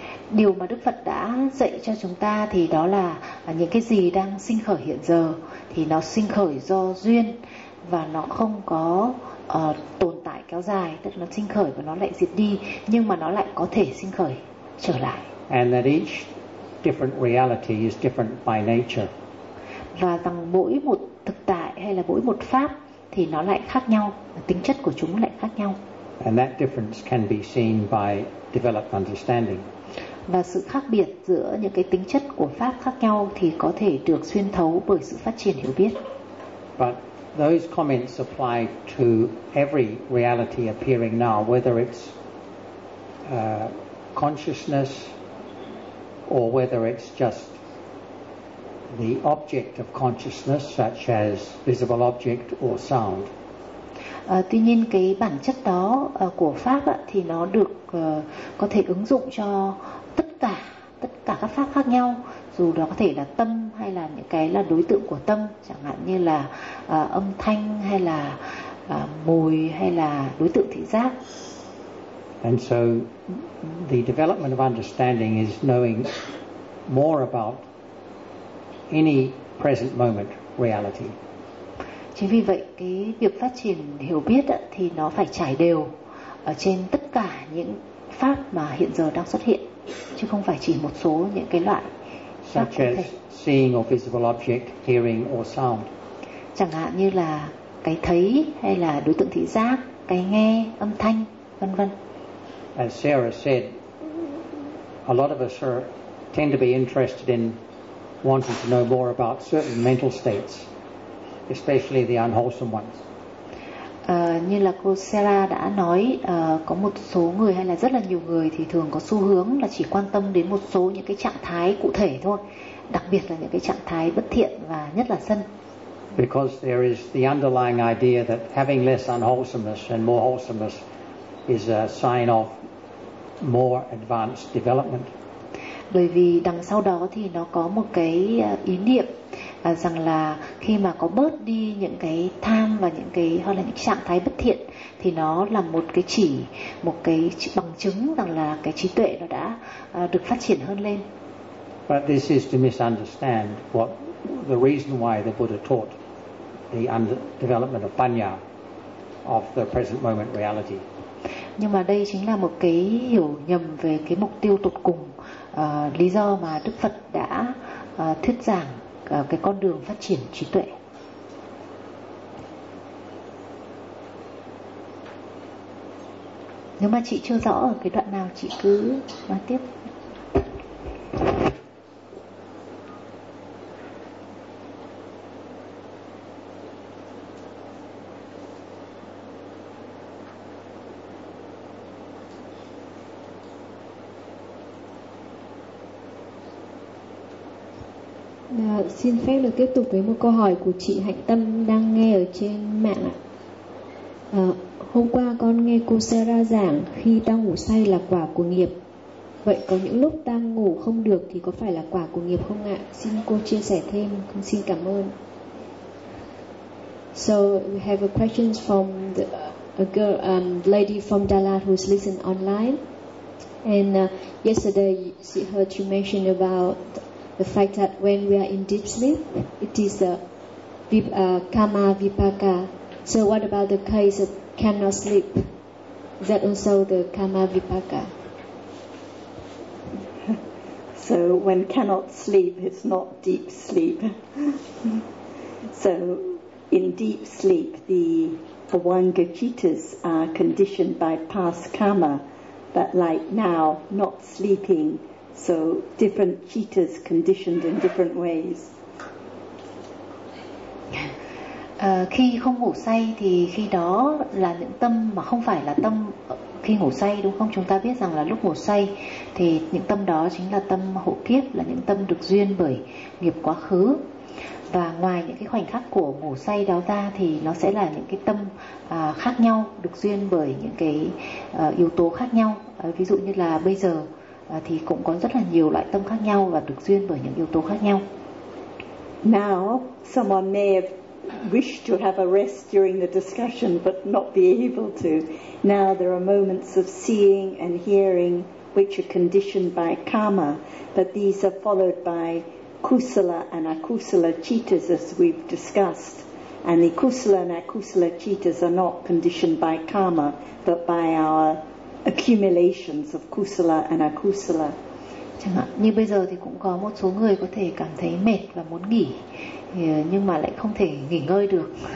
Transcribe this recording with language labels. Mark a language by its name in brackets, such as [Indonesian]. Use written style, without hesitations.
[Vietnamese] Điều mà Đức Phật đã dạy cho chúng ta thì đó là những cái gì đang sinh khởi hiện giờ thì nó sinh khởi do duyên và nó không có tồn tại kéo dài, tức là nó sinh khởi và nó lại diệt đi, nhưng mà nó lại có thể sinh khởi trở lại. [English] And that each different reality is different by nature. [Vietnamese] Và rằng mỗi một thực tại hay là mỗi một pháp thì nó lại khác nhau, tính chất của chúng lại khác nhau. [English] And that difference can be seen by developed understanding. [Vietnamese] Và sự khác biệt giữa những cái tính chất của pháp khác nhau thì có thể được xuyên thấu bởi sự phát triển hiểu biết. [English] But those comments apply to every reality appearing now, whether it's consciousness or whether it's just the object of consciousness, such as visible object or sound. [Vietnamese] Tuy nhiên, cái bản chất đó của pháp thì nó được có thể ứng dụng cho tất cả các pháp khác nhau, dù đó có thể là tâm hay là những cái là đối tượng của tâm, chẳng hạn như là âm thanh hay là mùi hay là đối tượng thị giác. [English] And so, the development of understanding is knowing more about any present moment reality. [Vietnamese] Chính vì vậy cái việc phát triển hiểu biết á, thì nó phải trải đều ở trên tất cả những pháp mà hiện giờ đang xuất hiện, chứ không phải chỉ một số những cái loại pháp [English] such as seeing or visible object, hearing or sound. [Vietnamese] Chẳng hạn như là cái thấy hay là đối tượng thị giác, cái nghe, âm thanh, vân vân. [English] As Sarah said, a lot of us tend to be interested in wanting to know more about certain mental states, especially the unwholesome ones. [Vietnamese] Như là cô Sarah đã nói, có một số người hay là rất là nhiều người thì thường có xu hướng là chỉ quan tâm đến một số những cái trạng thái cụ thể thôi, đặc biệt là những cái trạng thái bất thiện và nhất là sân. [English] Because there is the underlying idea that having less unwholesomeness and more wholesomeness is a sign of more advanced development. [Vietnamese] Bởi vì đằng sau đó thì nó có một cái ý niệm rằng là khi mà có bớt đi những cái tham và những cái hoặc là những trạng thái bất thiện thì nó là một cái chỉ một cái bằng chứng rằng là cái trí tuệ nó đã được phát triển hơn lên. [English] But this is to misunderstand what the reason why the Buddha taught the development of panya of the present moment reality. [Vietnamese] Nhưng mà đây chính là một cái hiểu nhầm về cái mục tiêu tột cùng. Lý do mà Đức Phật đã thuyết giảng cái con đường phát triển trí tuệ. Nếu mà chị chưa rõ ở cái đoạn nào, chị cứ nói tiếp. Xin phép được tiếp tục với một câu hỏi của chị Hạnh Tâm đang nghe ở trên mạng ạ. Hôm qua con nghe cô Sarah giảng khi ta ngủ say là quả của nghiệp. Vậy có những lúc ta ngủ không được thì có phải là quả của nghiệp không ạ? Xin cô chia sẻ thêm, con xin cảm ơn. [English] So we have a question from the, a girl, lady from Dalat who's listening online. And yesterday she heard you mention about the fact that when we are in deep sleep, it is the karma vipaka. So what about the case of cannot sleep? Is that also the karma vipaka? So when cannot sleep, it's not deep sleep. So in deep sleep, the avanga cittas are conditioned by past karma. But like now, not sleeping, so different cheetahs conditioned in different ways. [Vietnamese] Khi không ngủ say thì khi đó là những tâm mà không phải là tâm khi ngủ say, đúng không? Chúng ta biết rằng là lúc ngủ say thì những tâm đó chính là tâm hộ kiếp, là những tâm được duyên bởi nghiệp quá khứ. Và ngoài những cái khoảnh khắc của ngủ say đó ra thì nó sẽ là những cái tâm khác nhau, được duyên bởi những cái yếu tố khác nhau. Ví dụ như là bây giờ thì cũng có rất là nhiều loại tâm khác nhau và được duyên bởi những yếu tố khác nhau. [English] Now, someone may have wished to have a rest during the discussion but not be able to. Now there are moments of seeing and hearing which are conditioned by karma, but these are followed by kusala and akusala cittas, as we've discussed, and the kusala and akusala cittas are not conditioned by karma but by our accumulations of kusala and akusala. [Vietnamese] Chẳng hạn như bây giờ thì cũng có một số người có thể cảm thấy mệt và muốn nghỉ nhưng mà lại không thể nghỉ ngơi được.